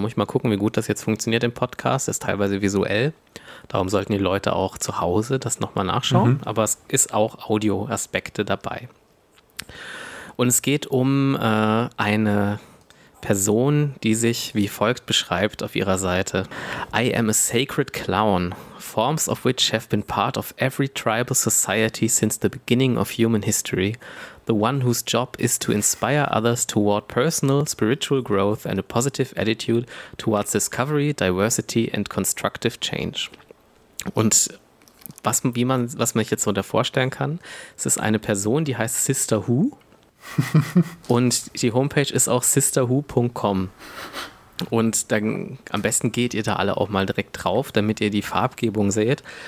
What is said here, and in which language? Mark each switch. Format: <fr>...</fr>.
<de>Da muss ich mal gucken, wie gut das jetzt funktioniert im Podcast. Das ist teilweise visuell. Darum sollten die Leute auch zu Hause das nochmal nachschauen. Mhm. Aber es ist auch Audio-Aspekte dabei. Und es geht um eine Person, die sich wie folgt beschreibt auf ihrer Seite.</de> <en>I am a sacred clown, forms of which have been part of every tribal society since the beginning of human history. The one whose job is to inspire others toward personal, spiritual growth and a positive attitude towards discovery, diversity and constructive change.</en> <de>Und was man sich jetzt so da vorstellen kann, es ist eine Person, die heißt Sister Who. Und die Homepage ist auch sisterwho.com. Und dann am besten geht ihr da alle auch mal direkt drauf, damit ihr die Farbgebung seht.</de>